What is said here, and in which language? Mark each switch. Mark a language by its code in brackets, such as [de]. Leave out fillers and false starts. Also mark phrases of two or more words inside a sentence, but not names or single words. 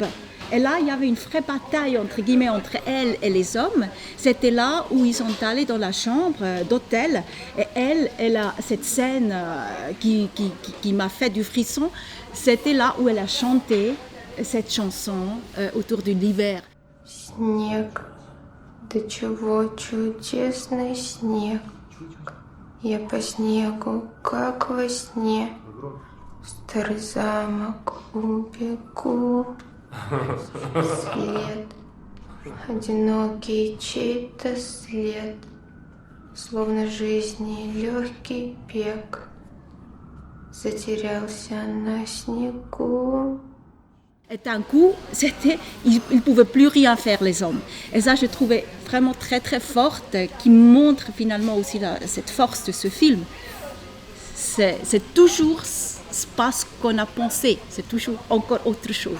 [fr] Et là, il y avait une vraie bataille, entre guillemets, entre elle et les hommes. C'était là où ils sont allés dans la chambre d'hôtel. Et elle a cette scène qui m'a fait du frisson. C'était là où elle a chanté cette chanson autour de l'hiver. [ru] Снег, до чего чудесный снег. Я по снегу, как во сне, в старый замок убегу. Свет, одинокий чей-то след, словно жизни легкий бег, затерялся на снегу. [fr] Et d'un coup, ils ne pouvaient plus rien faire, les hommes. Et ça, je trouvais vraiment très, très forte, qui montre finalement aussi cette force de ce film. C'est toujours pas ce qu'on a pensé, c'est toujours encore autre chose.